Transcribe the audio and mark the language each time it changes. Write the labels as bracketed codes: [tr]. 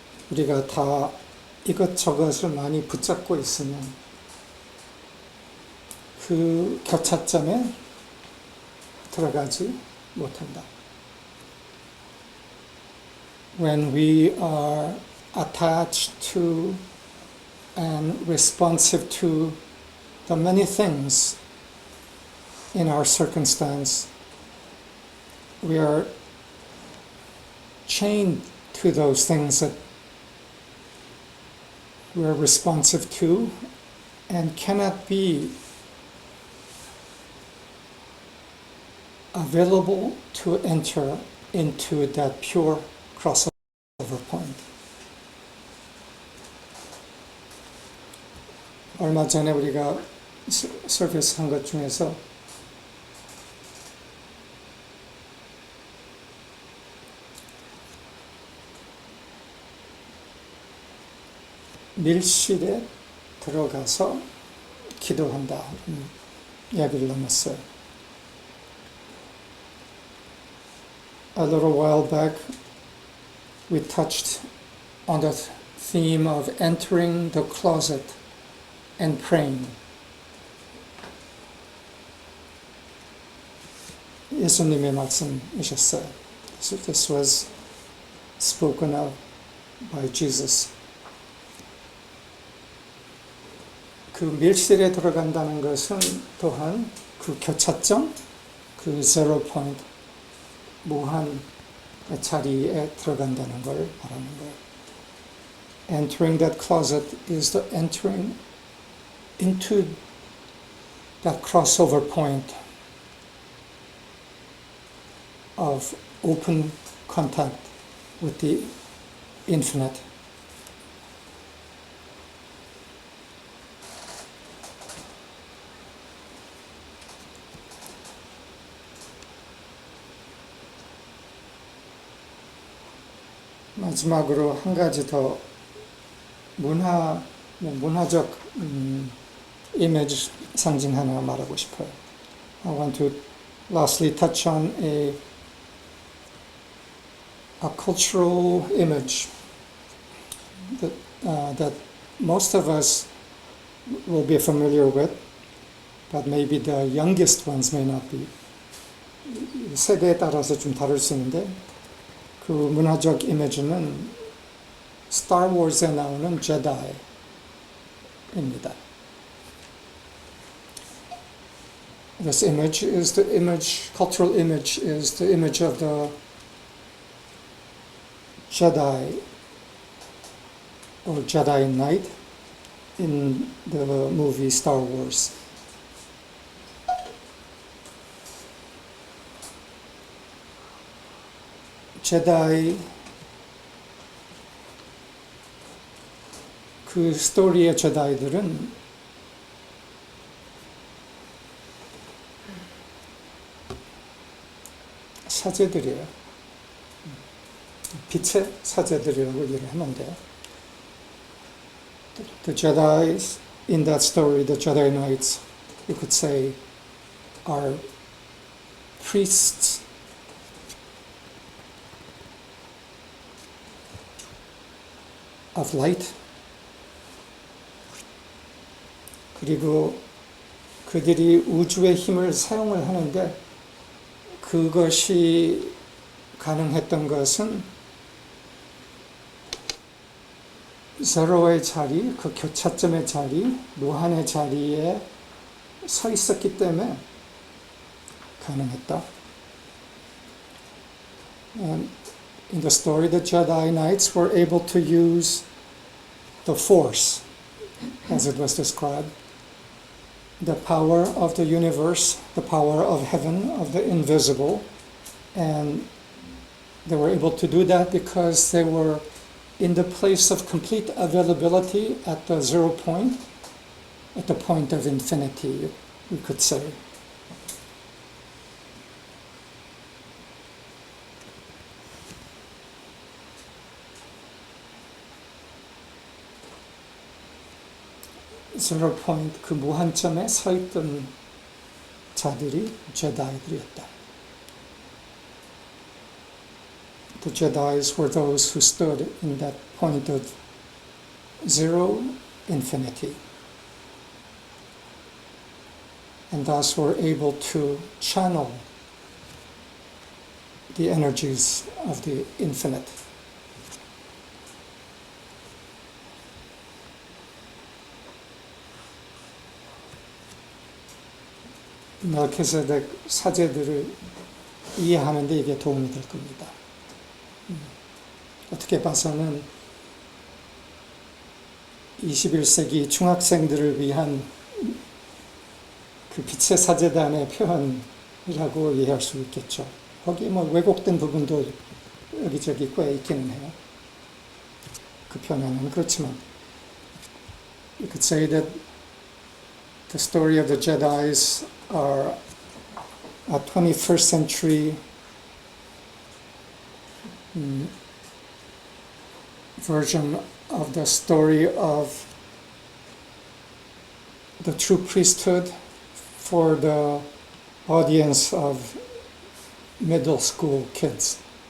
[ko] 우리가 다 이것저것을 많이 붙잡고 있으면 그 교차점에 들어가지 못한다. [en] When we are attached to and responsive to the many things in our circumstance, we are chained to those things that we are responsive to and cannot be available to enter into that pure crossover point. [ko] 얼마 전에 우리가 서비스 한 것 중에서 밀실에 들어가서 기도한다 이야기를 나눴어요. [en] A little while back we touched on the theme of entering the closet and praying. [ko] 예수님의 말씀이셨어요. [en] So this was spoken of by Jesus. [ko] 그 밀실에 들어간다는 것은 또한 그 교차점, 그 zero point, 무한 자리에 들어간다는 걸 말하는 거예요. [en] Entering that closet is the entering into that crossover point of open contact with the infinite. [ko] 마지막으로 한 가지 더 문화적 이미지 상징 하나 말하고 싶어요. [en] I want to lastly touch on a cultural image that most of us will be familiar with, but maybe the youngest ones may not be. [ko] 세대에 따라서 좀 다를 수 있는데 그 문화적 이미지는 Star Wars에 나오는 제다이입니다. [en] This image is the image, cultural image is the image of the Jedi or Jedi Knight in the movie Star Wars. [ko] 제다이 그 스토리의 제다이들은 사제들이에요. 빛의 사제들이라고 얘기를 하는데 [en] The Jedis in that story, the Jedi Knights, you could say, are priests of light. [ko] 그리고 그들이 우주의 힘을 사용을 하는데 그것이 가능했던 것은 제로의 자리, 그 교차점의 자리, 무한의 자리에 서 있었기 때문에 가능했다. [en] And in the story, the Jedi Knights were able to use the Force, as it was described, the power of the universe, the power of heaven, of the invisible, and they were able to do that because they were in the place of complete availability at the 0 point, at the point of infinity, we could say. [ko] Zero point, 그 무한점에 서 있던 자들이 제다이들이었다. [en] The Jedis were those who stood in that point of zero infinity, and thus were able to channel the energies of the infinite. [ko] 멜키세덱 사제들을 이해하는 데 이게 도움이 될 겁니다. 어떻게 봐서는 21세기 중학생들을 위한 그 빛의 사제단의 표현이라고 이해할 수 있겠죠. 거기 뭐 왜곡된 부분도 여기저기 꽤 있기는 해요. 그 표현은 그렇지만 [en] you could say that the story of the Jedis are a 21st century version of the story of the true priesthood for the audience of middle school kids.